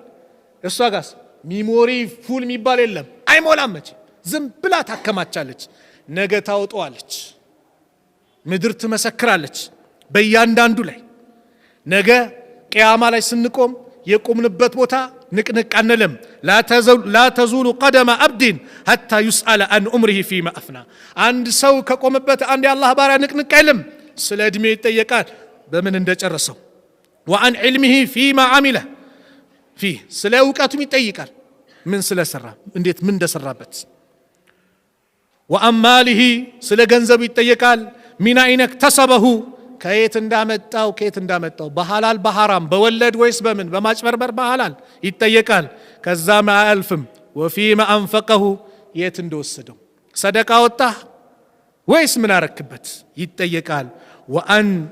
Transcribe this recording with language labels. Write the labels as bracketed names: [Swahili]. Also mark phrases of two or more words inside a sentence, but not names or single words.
[Amharic] እሷ ጋስ [English] memory full [Amharic] የሚባል የለም፣ አይሞላም መቼ ዝም ብላ ታከማቻለች። ነገ ታወጣዋለች፣ ምድር ትመሰክራለች በእያንዳንዱ ላይ። ነገ ቂያማ ላይ ስንቆም የቆምንበት ቦታ ንቅንቅ አንልም። [Arabic] لا تزول قدم عبد حتى يسأل عن عمره فيما أفنى [Amharic] አንድ ሰው ከቆመበት አንድ የአላህ ባሪያ ንቅንቅ አይልም፣ ስለ እድሜ ይጠየቃል በምን እንደጨረሰው። [Arabic] وعن علمه فيما عمله فيه [Amharic] ስለ እውቀቱም ይጠይቃል ምን ስለሰራ እንዴት ምን እንደሰራበት። وأماله ስለ ገንዘቡ ይጠየቃል [Arabic] من أين اكتسبه [Amharic] ከየት እንዳመጣው በሐላል በሐራም በወለድ ወይስ በምን በማጭበርበር በሐላል ይጠየቃል። ከዛም አያልፍም [Arabic] وفيما أنفقه [Amharic] የት እንደወሰደው ሰደቃ ወጣህ ወይስ ምን አረክበት ይጠየቃል። ወአን